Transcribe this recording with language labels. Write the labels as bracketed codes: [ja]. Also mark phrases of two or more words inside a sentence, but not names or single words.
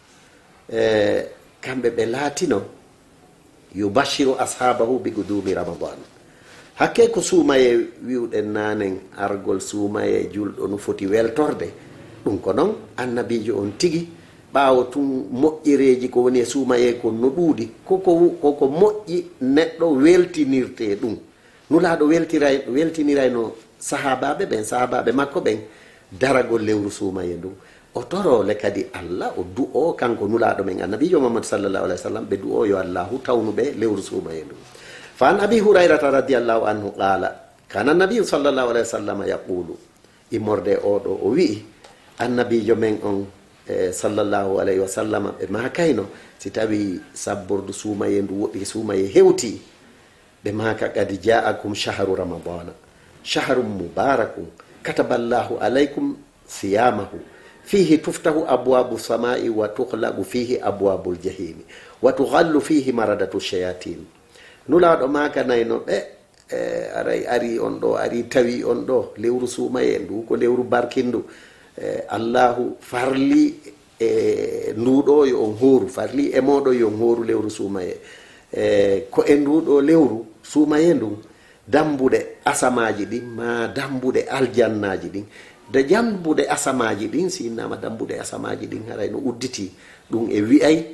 [ff] kamɓe ɓe laatino [ar] يبشر أصحابه بقدوم رمضان [ff] hakke ko suumaye wiwɗen nanen argol suumaye julɗo no foti weltorde ɗum ko noon annabijo on tigi ɓaawo tun moƴƴereji ko woni e suumaye kon no ɗuuɗi koko moƴƴi neɗɗo weltinirte ɗum nulaaɗo weltinirayno sahabaɓe makko ɓen daragol lewru suumaye ndun o torole kadi Allah o du'o kanko nulaaɗo men annabijo Muhammad [ar] صلى الله عليه وسلم [ff] ɓe du'o yo Allahu tawnuɓe lewru suumaye ndun [ar] فعن أبي هريرة رضي الله عنه قال كان النبي صلى الله عليه وسلم يقول [ff] immorde oɗo o wi'i annabijo men on [ar] صلى الله عليه وسلم [ff] ɓe makayno si tawi sabbordu suumaye ndu woɗɗi suumaye hewti ɓe maka kadi ja'akum [ar] شهر رمضان شهر مبارك كتب الله عليكم صيامه فيه تفتح أبواب السماء وتغلق فيه أبواب الجحيم وتغل فيه مردة [ff] shayatin nulaɗo makanayno ɓe aray ari on ɗo ari tawi on ɗo lewru suumaye ndu ko lewru barkindu Allahu farli e nduɗo yo on hooru farli e moɗo yo on hooru lewru suumaye ko e nduɗo lewru suumaye ndun dambuɗe asamaji ɗin ma dambuɗe aljannaji ɗin de dambuɗe asamaji ɗin si innama dambuɗe asamaji ɗin haray no udditi ɗum e wi'ay